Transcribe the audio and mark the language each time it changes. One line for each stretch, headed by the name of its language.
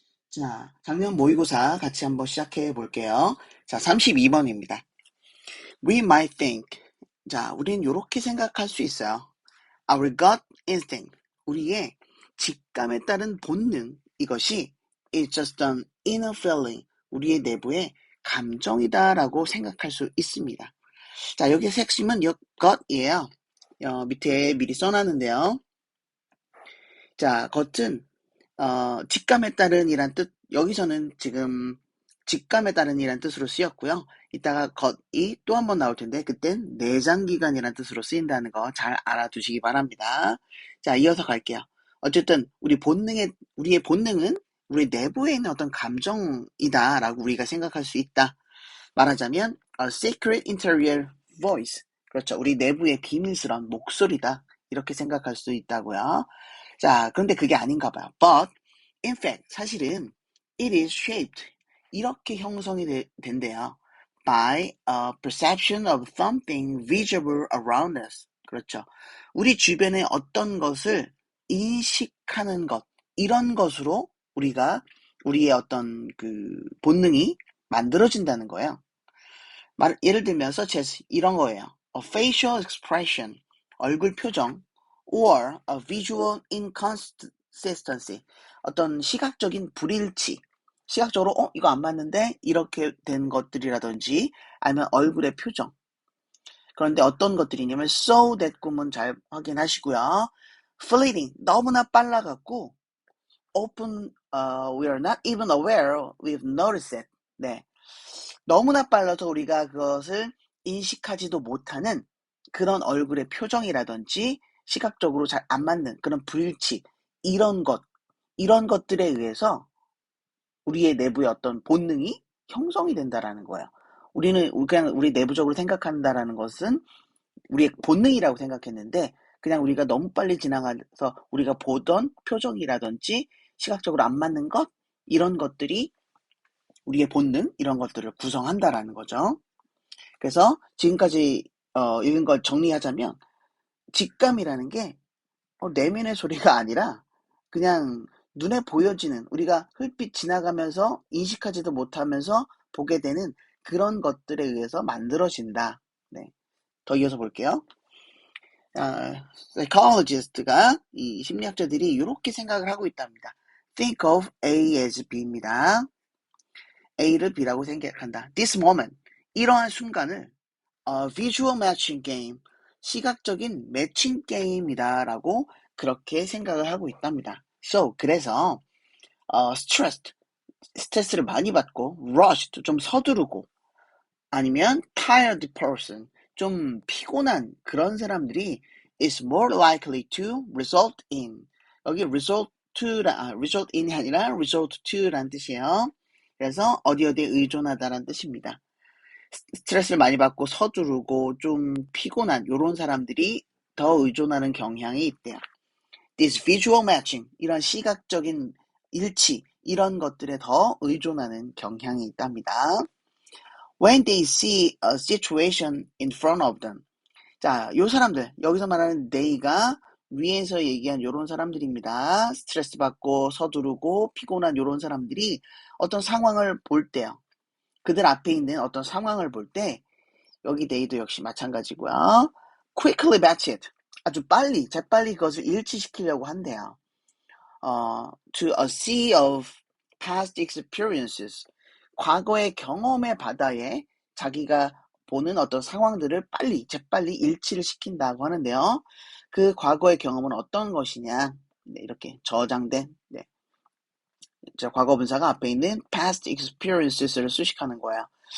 Korean: 자, 작년 모의고사 같이 한번 시작해 볼게요. 자, 32번입니다.
English: We might think.
Korean: 자, 우린 이렇게 생각할 수 있어요.
English: Our gut instinct.
Korean: 우리의 직감에 따른 본능. 이것이
English: is just an inner feeling.
Korean: 우리의 내부의 감정이다라고 생각할 수 있습니다. 자, 여기서 핵심은 gut이에요. 밑에 미리 써놨는데요. 자, 겉은 직감에 따른이란 뜻, 여기서는 지금 직감에 따른이란 뜻으로 쓰였고요. 이따가 겉이 또 한 번 나올 텐데 그땐 내장기관이란 뜻으로 쓰인다는 거 잘 알아두시기 바랍니다. 자, 이어서 갈게요. 어쨌든 우리의 본능은 우리 내부에 있는 어떤 감정이다라고 우리가 생각할 수 있다. 말하자면
English: a secret interior voice.
Korean: 그렇죠. 우리 내부의 비밀스러운 목소리다. 이렇게 생각할 수 있다고요. 자, 그런데 그게 아닌가 봐요.
English: But in fact,
Korean: 사실은
English: it is shaped.
Korean: 이렇게 형성이 된대요.
English: By a perception of something visible around us.
Korean: 그렇죠. 우리 주변에 어떤 것을 인식하는 것, 이런 것으로 우리의 어떤 그 본능이 만들어진다는 거예요. 예를 들면
English: such as
Korean: 이런 거예요.
English: A facial expression,
Korean: 얼굴 표정,
English: or a visual inconsistency,
Korean: 어떤 시각적인 불일치, 시각적으로 이거 안 맞는데 이렇게 된 것들이라든지 아니면 얼굴의 표정. 그런데 어떤 것들이냐면 so that 구문 잘 확인하시고요.
English: fleeting,
Korean: 너무나 빨라갖고
English: we are not even aware we've noticed it.
Korean: 네. 너무나 빨라서 우리가 그것을 인식하지도 못하는 그런 얼굴의 표정이라든지 시각적으로 잘 안 맞는 그런 불일치, 이런 것들에 의해서 우리의 내부의 어떤 본능이 형성이 된다라는 거예요. 그냥 우리 내부적으로 생각한다라는 것은 우리의 본능이라고 생각했는데 그냥 우리가 너무 빨리 지나가서 우리가 보던 표정이라든지 시각적으로 안 맞는 것, 이런 것들이 우리의 본능, 이런 것들을 구성한다라는 거죠. 그래서 지금까지 읽은 걸 정리하자면 직감이라는 게 내면의 소리가 아니라 그냥 눈에 보여지는, 우리가 흙빛 지나가면서 인식하지도 못하면서 보게 되는 그런 것들에 의해서 만들어진다. 네. 더 이어서 볼게요. psychologist가, 이 심리학자들이 이렇게 생각을 하고 있답니다.
English: Think of A as B
Korean: 입니다. A를 B라고 생각한다.
English: This moment,
Korean: 이러한 순간을
English: visual matching game,
Korean: 시각적인 매칭 게임이다라고 그렇게 생각을 하고 있답니다. So, 그래서 stressed, 스트레스를 많이 받고 rushed, 좀 서두르고 아니면
English: tired person,
Korean: 좀 피곤한 그런 사람들이
English: is more likely to result in,
Korean: 여기 result in이 아니라 result to라는 뜻이에요. 그래서 어디에 의존하다라는 뜻입니다. 스트레스를 많이 받고 서두르고 좀 피곤한 요런 사람들이 더 의존하는 경향이 있대요.
English: This visual matching,
Korean: 이런 시각적인 일치, 이런 것들에 더 의존하는 경향이 있답니다.
English: When they see a situation in front of them.
Korean: 자, 요 사람들, 여기서 말하는 they가 위에서 얘기한 요런 사람들입니다. 스트레스 받고 서두르고 피곤한 요런 사람들이 어떤 상황을 볼 때요. 그들 앞에 있는 어떤 상황을 볼 때 여기 they도 역시 마찬가지고요.
English: quickly batch it.
Korean: 아주 재빨리 그것을 일치시키려고 한대요.
English: To a sea of past experiences.
Korean: 과거의 경험의 바다에 자기가 보는 어떤 상황들을 재빨리 일치를 시킨다고 하는데요. 그 과거의 경험은 어떤 것이냐. 네, 이렇게 저장된, 네. 과거 분사가 앞에 있는 past experiences를 수식하는 거예요.